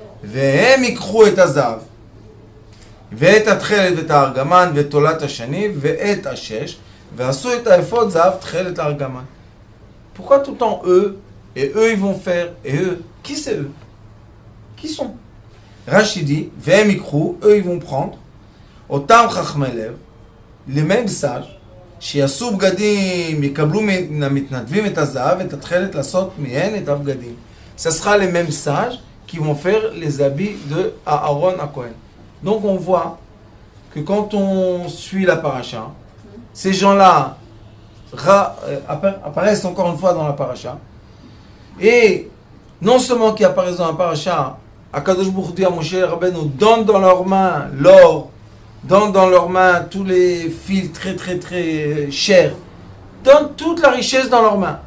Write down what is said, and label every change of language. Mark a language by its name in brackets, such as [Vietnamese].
[Hebrew] והם ייקחו את הזהב, ואת התכלת ואת הארגמן, ואת תולת השני, ואת השש, ועשו את האפוד זהב תכלת לארגמן. [French] Pourquoi tout le temps eux, et eux ils vont faire, et eux, qui c'est eux? Qui sont? Rashi dit, [Hebrew] והם ייקחו, [French] eux ils vont prendre, [Hebrew] אותם חכמי לב, [French] les mêmes sages, [Hebrew] שיעשו בגדים, יקבלו מן המתנדבים את הזהב, ואת התכלת לעשות מהן את הבגדים. [French] Ça sera les mêmes sages qui vont faire les habits de Aaron HaKohen. Donc on voit que quand on suit la paracha, ces gens-là apparaissent encore une fois dans la paracha. Et non seulement qu'ils apparaissent dans la paracha, Akadosh Baruch Hu dit à Moshe Rabbeinu, donne dans leurs mains l'or, donne dans leurs mains tous les fils très très très chers, donne toute la richesse dans leurs mains.